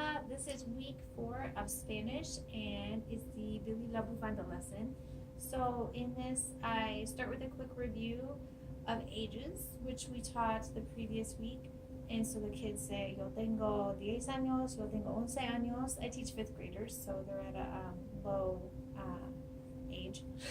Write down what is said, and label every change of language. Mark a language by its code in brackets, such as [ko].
[en] This is week 4 of Spanish, and it's the Billy la Bufanda lesson. So in this, I start with a quick review of ages, which we taught the previous week. And so the kids say, [es] yo tengo 10 años, yo tengo 11 años. [en] I teach 5th graders, so they're at a low age.